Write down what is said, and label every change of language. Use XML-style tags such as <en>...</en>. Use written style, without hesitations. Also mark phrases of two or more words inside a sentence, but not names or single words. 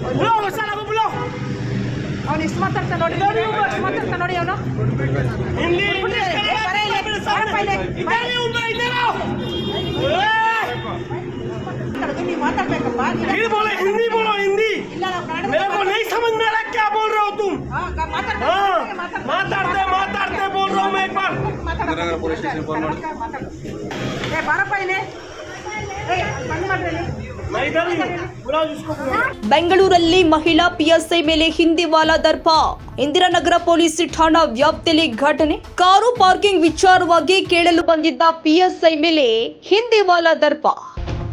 <kn>ಅವ್ನು ಎಷ್ಟು ಮಾತಾಡ್ತಾ ನೋಡಿ, ಅವನು ನೀವು ಮಾತಾಡ್ಬೇಕಪ್ಪ.</kn> <hi>हिंदी बोलो, हिंदी मेरे को नहीं समझ में आ रहा क्या बोल रहे हो तुम. माताड़ते बोल रहा हूँ मैं एक बार. बारप्पा इन्हें बंद कर रहे. मैं इधर ही हूँ, बुलाओ जिसको बुलाओ.</hi> <kn>ಬೆಂಗಳೂರಲ್ಲಿ ಮಹಿಳಾ ಪಿಎಸ್ಐ ಮೇಲೆ ಹಿಂದಿವಾಲ ದರ್ಪ. ಇಂದಿರಾನಗರ ಪೊಲೀಸ್ ಠಾಣಾ ವ್ಯಾಪ್ತಿಯಲ್ಲಿ ಘಟನೆ. ಕಾರು ಪಾರ್ಕಿಂಗ್ ವಿಚಾರವಾಗಿ ಕೇಳಲು ಬಂದಿದ್ದ ಪಿಎಸ್ಐ ಮೇಲೆ ಹಿಂದಿವಾಲ ದರ್ಪ.</kn>